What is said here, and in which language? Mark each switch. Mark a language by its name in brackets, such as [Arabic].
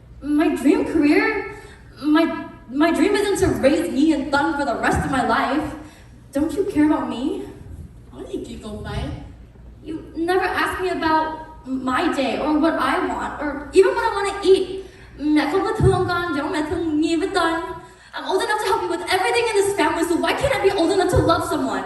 [English] My dream career? My dream isn't to raise me and Thun for the rest of my life. Don't you care about me? Why do you giggle, Faye? You never ask me about my day or what I want or even what I want to eat. [Vietnamese] Mẹ không có thương con giống mẹ thương Nhi với Tân. [English] I'm old enough to help you with everything in this family, so why can't I be old enough to love someone?